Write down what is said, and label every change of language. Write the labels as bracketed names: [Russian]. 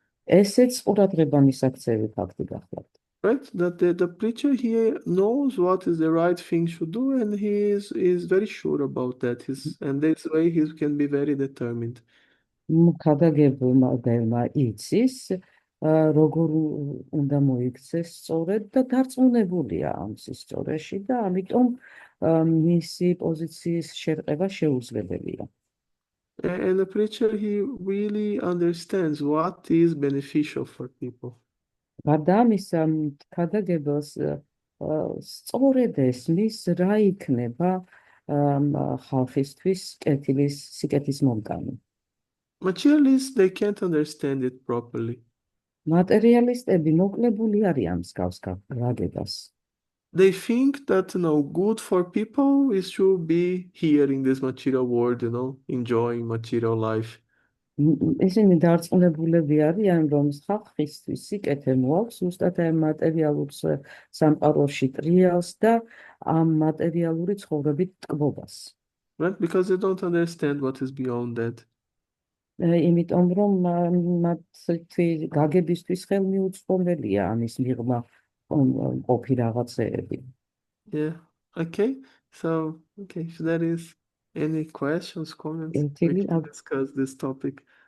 [Georgian] ესეც ყურადღება მისაქცევი ფაქტი გახლავთ. [English] Right? That the preacher here knows what is the right thing to do, and he is very sure about that. And this way he can be very determined. [Georgian] ქადაგებულმა იცის, როგორ უნდა მოიქცეს სწორედ და დარწმუნებულია ამ სისწორეში და ამიტომ მისი პოზიციის შერყება შეუძლებელია. [English] And the preacher, he really understands what is beneficial for people. [Georgian] გარდა ამისა, ქადაგებელს სწორედ ესმის, რა იქნება ხალხისთვის სიკეთის მომგანი. [English] Materialists, they can't understand it properly. [Georgian] მატერიალისტები მოკლებული არიან მსგავს გაგებას. [English] They think that good for people is to be here in this material world, enjoying material life. [Georgian] ისინი დარწმუნებულები არიან, რომ ხალხისთვის სიკეთე მოაქვს ზუსტად ამ მატერიალურ სამყაროში ტრიალს და ამ მატერიალური ცხოვრებით ტკბობას. [English] Right? Because they don't understand what is beyond that. [Georgian] იმიტომ რომ მათთვის გაგებისთვის ხელმიუწვდომელია ამის მიღმა ყოფი რაღაცეები. [English] Yeah. Okay. So, if there is any questions, comments, we can discuss this topic.